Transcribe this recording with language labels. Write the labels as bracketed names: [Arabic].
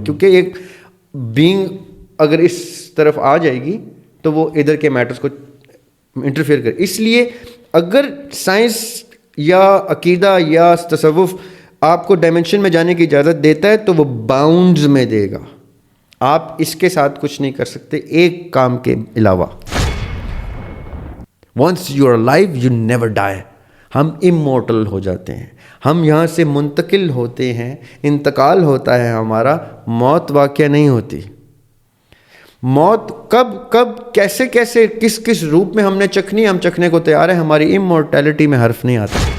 [Urdu] کیونکہ ایک بینگ اگر اس طرف آ جائے گی تو وہ ادھر کے میٹرز کو انٹرفیئر کرے. اس لیے اگر سائنس یا عقیدہ یا تصوف آپ کو ڈائمینشن میں جانے کی اجازت دیتا ہے تو وہ باؤنڈز میں دے گا, آپ اس کے ساتھ کچھ نہیں کر سکتے ایک کام کے علاوہ. [English] once you are alive you never die. [Urdu] ہم امورٹل ہو جاتے ہیں, ہم یہاں سے منتقل ہوتے ہیں, انتقال ہوتا ہے ہمارا, موت واقعہ نہیں ہوتی. موت کب کب کیسے کیسے کس کس روپ میں ہم نے چکھنی, ہم چکھنے کو تیار ہیں. ہماری امورٹیلٹی میں حرف نہیں آتا.